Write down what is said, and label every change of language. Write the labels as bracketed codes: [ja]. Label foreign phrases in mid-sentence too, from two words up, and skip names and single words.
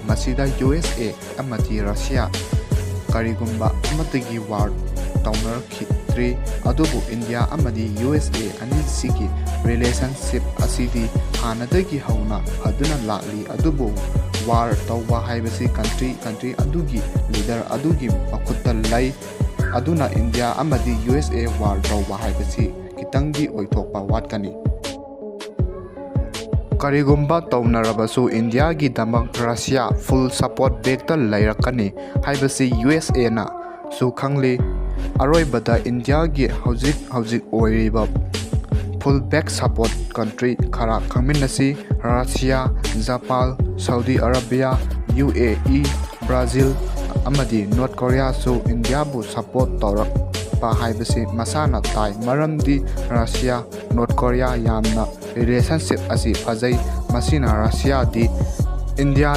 [mni] masida USA amadi Russia karigumba amatagi war tawnar khitri adubu India amadi USA ani sigi relationship asidi hanadagi hauna aduna lakli adubu war tawba haibasi country adugi leader adugi makutta lai aduna India amadi USA war tawba haibasi kitangi oithokpa watkani karigumba tawnarabasu India gi damak Russia [en] full support back [mni] ta lairakani haibasi USA na su khangli aroibada India gi hauzik oiriba [en] full back support country [mni] khara khangminasi Russia Japan Saudi Arabia UAE Brazil amadi North Korea su India bu support tawrak pa haibasi masana tai maramdi Russia North Korea yamna relationship asi fazai masina Russia di India